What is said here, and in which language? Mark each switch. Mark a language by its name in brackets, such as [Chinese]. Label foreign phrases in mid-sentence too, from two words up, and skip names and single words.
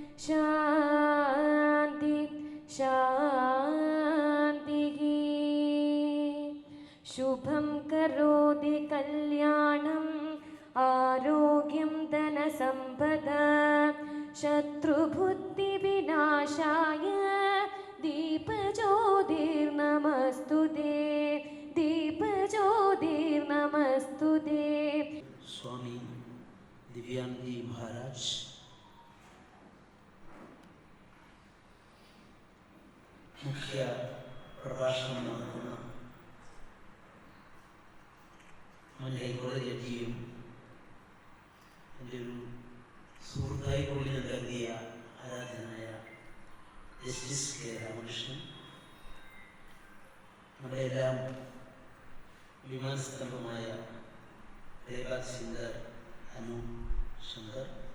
[Sanskrit] शान्ति शान्ति शुभम् करोति कल्याणम् आरोग्यम् धन सम्पदा शत्रु बुद्धि विनाशाय दीप ज्योतिर् नमोऽस्तुते [Malayalam] Swami Divyanandaji Maharaj, മുഖ്യ പ്രഭാഷണം നടത്തുന്ന മുൻ ഹൈക്കോടതി ജഡ്ജിയും എൻ്റെ ഒരു സുഹൃത്തായി കൂടി ഞാൻ കരുതിയ ആരാധനായ ജസ്റ്റിസ് കെ രാമകൃഷ്ണൻ, നമ്മുടെ എല്ലാം വിമാനസ്തംഭമായ Revered സിംഗർ അനൂപ് ശങ്കർ,